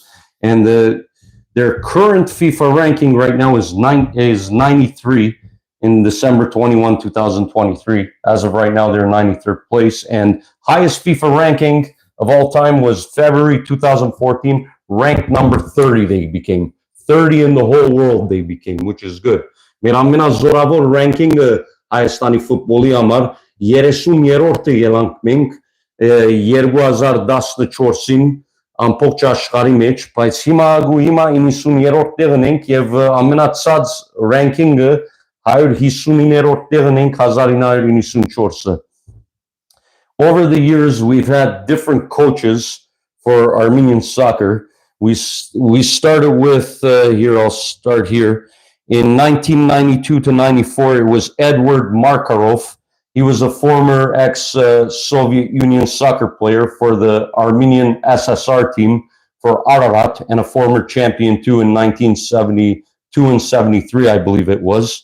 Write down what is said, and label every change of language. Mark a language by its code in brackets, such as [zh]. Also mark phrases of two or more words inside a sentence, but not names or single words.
[en] And their current FIFA ranking right now is 93 in December 21, 2023. As of right now, they're 93rd place. And highest FIFA ranking of all time was February 2014, ranked number 30 they became. 30 in the whole world they became, which is good. [hy] Մեր ամենազորավոր ranking-ը Հայաստանի ֆուտբոլի համար 30-րդը ելանք մենք 2014-ին ամբողջ աշխարհի մեջ, բայց հիմա 90-րդ տեղն ենք եւ ամենացած ranking-ը 159-րդ տեղն ենք 1994-ը. [en] Over the years, we've had different coaches for Armenian soccer. We started with, I'll start here. In 1992 to 94, it was Edward Markarov. He was a former ex-Soviet Union soccer player for the Armenian SSR team, for Ararat and a former champion too in 1972 and 73, I believe it was.